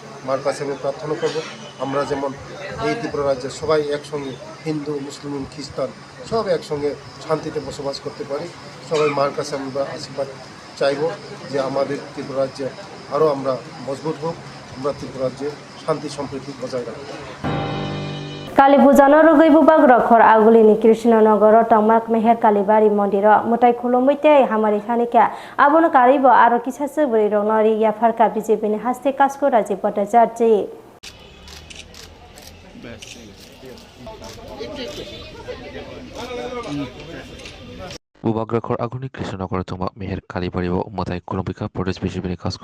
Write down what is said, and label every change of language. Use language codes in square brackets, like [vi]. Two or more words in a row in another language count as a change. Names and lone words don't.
[bn] মার কাছে আমি প্রার্থনা করব আমরা যেমন এই ত্রিপুরা রাজ্যের সবাই একসঙ্গে হিন্দু মুসলিম খ্রিস্টান সব একসঙ্গে শান্তিতে বসবাস করতে পারি। সবাই মার কাছে আমরা আশীর্বাদ চাইব যে আমাদের ত্রিপুরা রাজ্যে আরও আমরা মজবুত হোক, আমরা ত্রিপুরা রাজ্যে শান্তি সম্প্রীতি বজায় রাখব। [trp] Kali Puja no rugai bubag rokhor agulini Krishnanagar Tangmak Meher Kalibari Mondiro Mutai Khulomite Hamari Khanika Abono Karibo aro kisase buri ronori ya farka BJP ni haste kasko raji Bhattacharya Bubagrakhor Aguni Krishnanagar Tangmak Meher Kalibari Mutai Khulomika Pradesh BJP ni kasko